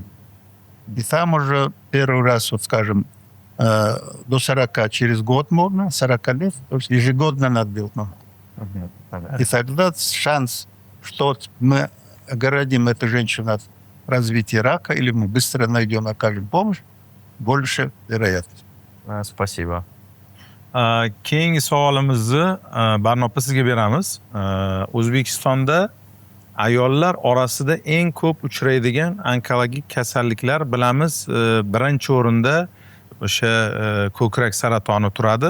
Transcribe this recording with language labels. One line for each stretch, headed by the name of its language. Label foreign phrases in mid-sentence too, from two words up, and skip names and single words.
Russian: И там уже первый раз, вот скажем, до 40 через год можно, 40 лет, то есть ежегодно надо делать. И тогда шанс, что мы огородим эту женщину от развития рака, или мы быстро найдем, окажем помощь, больше вероятность. Спасибо.
Uzbek: Keyingi savolimizni Barnopa sizga beramiz. O'zbekistonda ayollar orasida eng ko'p uchraydigan onkologik kasalliklar bilamiz. Birinchi o'rinda o'sha ko'krak saratoni turadi.